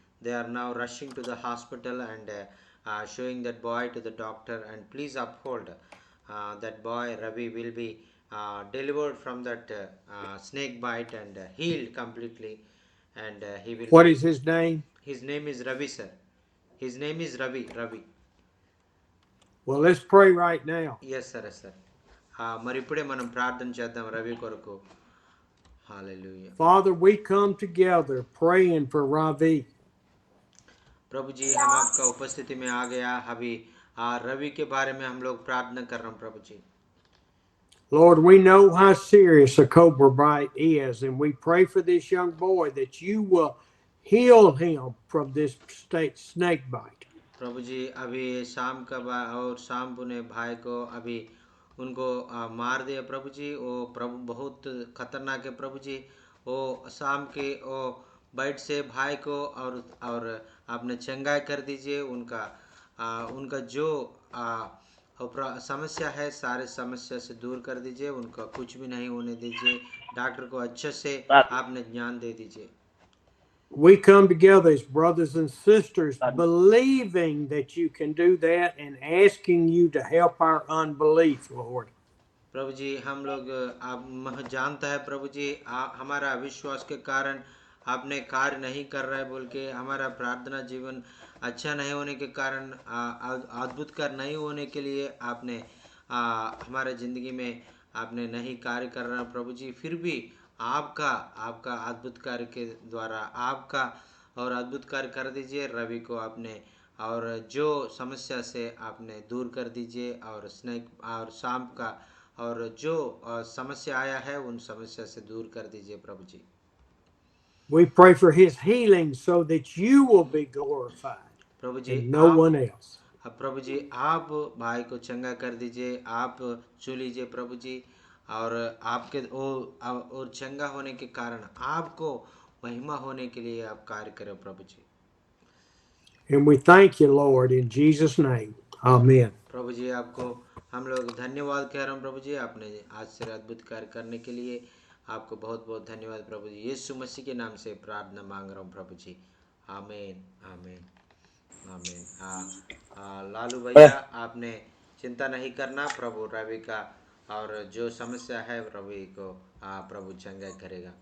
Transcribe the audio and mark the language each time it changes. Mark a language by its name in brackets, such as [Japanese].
[English] They are now rushing to the hospital and showing that boy to the doctor, and please uphold that boy Ravi will be delivered from that snake bite and healed completely, and he will What be. is his name? His name is Ravi sir. His name is Ravi. Well, let's pray right now. Yes sir, yes sir. [Telugu] మరి ఇప్పుడే మనం ప్రార్థన చేద్దాం రవి కొరకు. [English] Hallelujah. Father, we come together praying for Ravi. [Hindi] प्रभु जी, हम आपका उपस्थिति में आ गया. अभी रवि के बारे में हम लोग प्रार्थना कर रहे हैं प्रभु जी. [English] Lord, we know how serious a cobra bite is, and we pray for this young boy that you will heal him from this snake bite. [Hindi] प्रभु जी, अभी शाम का और शाम पुने भाई को अभी उनको मार दिया प्रभु जी. वो प्रभु बहुत खतरनाक है प्रभु जी. वो शाम के वो बाइट से भाई को और आपने चंगाई कर दीजिए. उनका जो समस्या है सारे समस्या से दूर कर दीजिए. उनका कुछ भी नहीं होने दीजिए. डॉक्टर को अच्छे से आपने ज्ञान दे दीजिए. [English] We come together as brothers and sisters, believing that you can do that and asking you to help our unbelief, Lord. [Hindi] प्रभु जी, हम लोग आप जानता है प्रभु जी, हमारा अविश्वास के कारण आपने कार्य नहीं कर रहा है बोल के, हमारा प्रार्थना जीवन अच्छा नहीं होने के कारण, अद्भुत कार्य नहीं होने के लिए आपने हमारे ज़िंदगी में आपने नहीं कार्य कर रहा प्रभु जी. फिर भी आपका अद्भुत कार्य के द्वारा आपका और अद्भुत कार्य कर दीजिए. रवि को आपने और जो समस्या से आपने दूर कर दीजिए, और स्नेक और सांप का और जो समस्या आया है उन समस्या से दूर कर दीजिए प्रभु जी. [English] We pray for his healing so that you will be glorified [Hindi] Prabhu ji [English] and no [Hindi] आप [English] one else. [Hindi] प्रभु जी आप भाई को चंगा कर दीजिए, आप छू लीजिए प्रभु जी, और आपके और चंगा होने के कारण आपको महिमा होने के लिए आप कार्य करो प्रभु जी। [English] And we thank you, Lord, in Jesus' name. Amen. [Hindi] प्रभु जी आपको हम लोग धन्यवाद कह रहे हैं प्रभु जी, आपने आज से अद्भुत कार्य करने के लिए आपको बहुत बहुत धन्यवाद प्रभु जी। यीशु मसीह के नाम से प्रार्थना मांग रहा हूँ प्रभु जी। आमीन आमीन आमीन। लालू भैया आपने चिंता नहीं करना, प्रभु रवि का और जो समस्या है रवि को प्रभु चंगा करेगा।